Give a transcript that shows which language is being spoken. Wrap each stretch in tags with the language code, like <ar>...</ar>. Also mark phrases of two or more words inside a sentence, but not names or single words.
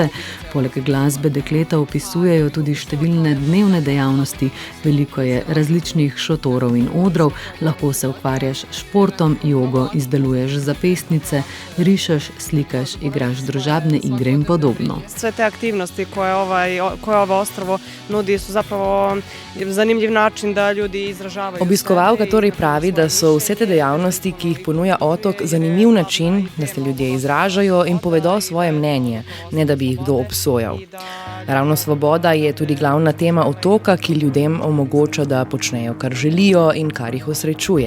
<sl>Poleg glasbe dekleta opisujejo tudi številne dnevne dejavnosti, veliko je različnih šotorov in odrov, lahko se ukvarjaš s športom, jogo, izdeluješ zapestnice, rišeš, slikaš, igraš družabne igre in podobno.</sl> <sr>Sve te aktivnosti koje ovo ostrvo nudi su zapravo zanimljiv način da ljudi izražavaju.</sr> <sl>Obiskovalka torej pravi, da so vse te dejavnosti, ki jih ponuja otok, zanimiv način, da se ljudje izražajo in povedo svoje mnenje, ne da bi jih kdo obsojal. Ravno svoboda je tudi glavna tema otoka, ki ljudem omogoča, da počnejo, kar želijo in kar jih osrečuje.</sl>